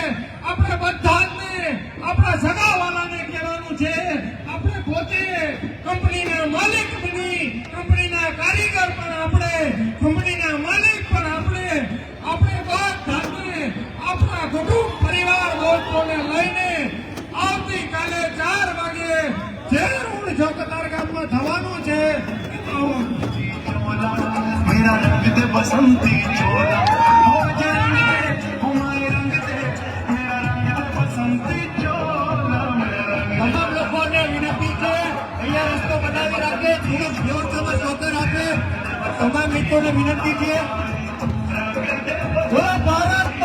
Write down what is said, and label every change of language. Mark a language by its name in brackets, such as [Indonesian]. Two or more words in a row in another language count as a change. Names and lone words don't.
[Gujarati] આપણે બધા જ આપણા સગાવાલાને કહેવાનું છે આપણે પોતે કંપનીના માલિક બની, કંપનીના કારીગર પણ આપણે, કંપનીના માલિક પણ આપણે બધાને આપણા કુટુંબ પરિવાર દોસ્તોને લઈને આવતીકાલે 4 વાગે જે રોડ શો કતારગામમાં થવાનું છે [Hindi] मेरा रंग दे बसंती चोला हो जाए हमारे रंग दे मेरा रंग दे बसंती चोला [Gujarati] તમામ લોકોને વિનંતી છે અહીંયા રસ્તો બનાવી રાખે, થોડુંક વ્યવસ્થામાં સહકાર આપે. તમામ મિત્રોને વિનંતી છે. ભારત